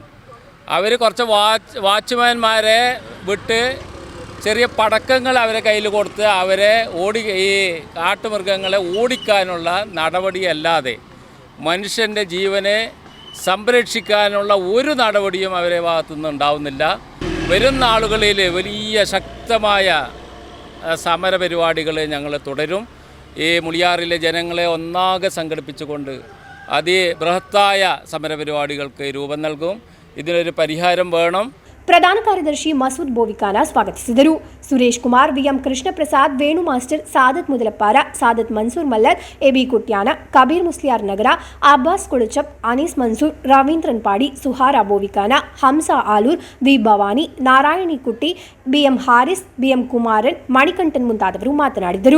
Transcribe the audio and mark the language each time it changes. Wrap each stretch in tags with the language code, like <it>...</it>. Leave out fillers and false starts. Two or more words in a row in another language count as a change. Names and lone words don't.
<ml>അവർ കുറച്ച് വാച്ച്മാൻമാരെ വിട്ട് ചെറിയ പടക്കങ്ങൾ അവരെ കയ്യിൽ കൊടുത്ത് അവരെ ഈ കാട്ടുമൃഗങ്ങളെ ഓടിക്കാനുള്ള നടപടിയല്ലാതെ മനുഷ്യൻ്റെ ജീവനെ സംരക്ഷിക്കാനുള്ള ഒരു നടപടിയും അവരെ ഭാഗത്തുനിന്ന് ഉണ്ടാവുന്നില്ല. വരുന്ന നാളുകളിൽ വലിയ ശക്തമായ സമരപരിപാടികൾ ഞങ്ങൾ തുടരും. ഈ മുളിയാറിലെ ജനങ്ങളെ ഒന്നാകെ സംഘടിപ്പിച്ചുകൊണ്ട് അതിബൃഹത്തായ സമരപരിപാടികൾക്ക് രൂപം നൽകും. ഇതിനൊരു പരിഹാരം വേണം.</ml> <kn>ಪ್ರಧಾನ ಕಾರ್ಯದರ್ಶಿ ಮಸೂದ್ ಬೋವಿಖಾನ ಸ್ವಾಗತಿಸಿದರು. ಸುರೇಶ್ ಕುಮಾರ್, ವಿಎಂ ಕೃಷ್ಣ ಪ್ರಸಾದ್, ವೇಣು ಮಾಸ್ಟರ್, ಸಾದತ್ ಮುದಲಪ್ಪಾರ, ಸಾದತ್ ಮನ್ಸೂರ್ ಮಲ್ಲರ್, ಎಬಿ ಕುಟ್ಯಾನ, ಕಬೀರ್ ಮುಸ್ಲಿಯಾರ್ ನಗರ, ಅಬ್ಬಾಸ್ ಕುಳಚಪ್, ಅನೀಸ್ ಮನ್ಸೂರ್, ರವೀಂದ್ರನ್ ಪಾಡಿ, ಸುಹಾರ ಬೋವಿಖಾನ, ಹಂಸಾ ಆಲೂರ್, ವಿ ಭವಾನಿ, ನಾರಾಯಣಿ ಕುಟ್ಟಿ, ಬಿಎಂ ಹಾರಿಸ್, ಬಿಎಂ ಕುಮಾರನ್, ಮಣಿಕಂಠನ್ ಮುಂತಾದವರು ಮಾತನಾಡಿದರು.</kn>